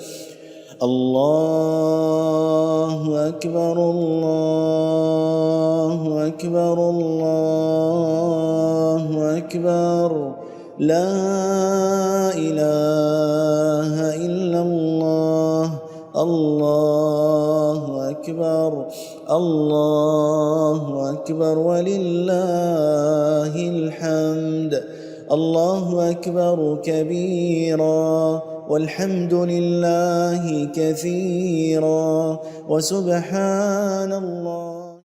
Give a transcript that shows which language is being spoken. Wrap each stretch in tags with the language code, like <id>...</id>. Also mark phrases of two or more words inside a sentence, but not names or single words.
<ar>الله أكبر، الله أكبر، الله أكبر. لا إله إلا الله. الله أكبر، الله أكبر, ولله الحمد. الله أكبر كبيرا والحمد لله كثيرا وسبحان الله.</ar>